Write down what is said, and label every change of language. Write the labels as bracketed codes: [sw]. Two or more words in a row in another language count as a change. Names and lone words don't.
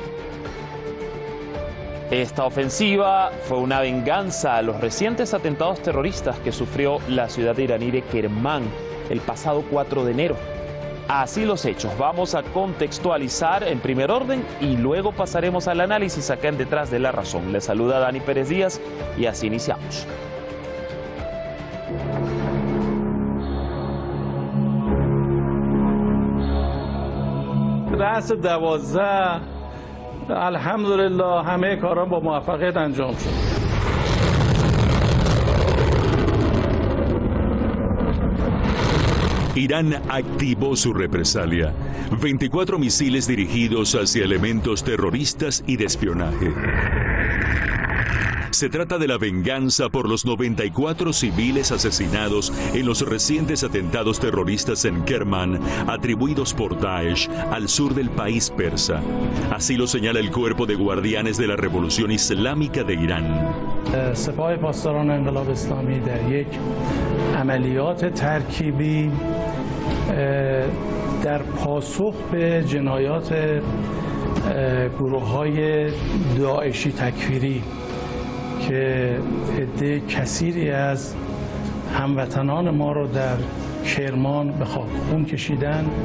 [es] Esta ofensiva fue una venganza a los recientes atentados terroristas que sufrió la ciudad iraní de Kermán el pasado 4 de enero. Así los hechos. Vamos a contextualizar en primer orden y luego pasaremos al análisis acá en Detrás de la Razón. Les saluda Dani Pérez Díaz y así iniciamos. [fa] رأس 12 الحمدلله همه کاران با موفقیت انجام شد. [es] Irán activó su represalia. 24 misiles dirigidos hacia elementos terroristas y de espionaje. Se trata de la venganza por los 94 civiles asesinados en los recientes atentados terroristas en Kermán, atribuidos por Daesh al sur del país persa. Así lo señala el Cuerpo de Guardianes de la Revolución Islámica de Irán. [fa] سپاه پاسداران انقلاب اسلامی در یک عملیات ترکیبی در پاسخ به جنایات گروه‌های داعشی تکفیری که عده کثیری از هموطنان ما رو در کرمان به خاک خون کشیدن